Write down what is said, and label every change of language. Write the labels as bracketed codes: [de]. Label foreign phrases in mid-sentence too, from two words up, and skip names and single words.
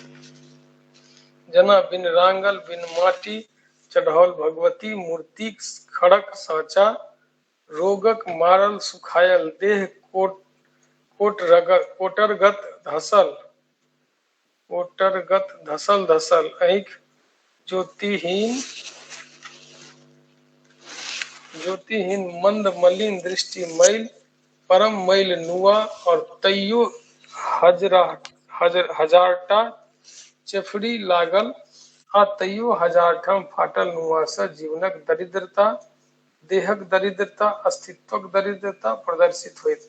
[mai] जेना बिन रांगल, बिन माटी चढ़ाओल भगवती मूर्तिक खड़क साँचा, रोगक मारल सुखायल देह, कोटरगत धसल धसल आँखि, ज्योतिहीन मंद मलिन दृष्टि, मैल परम मैल नुआ, और तैयो हजारटा चेफड़ी लागल, आ तैयो हजार ठाम फाटल नुआ सँ जीवनक दरिद्रता, देहक दरिद्रता, अस्तित्वक दरिद्रता प्रदर्शित होइत।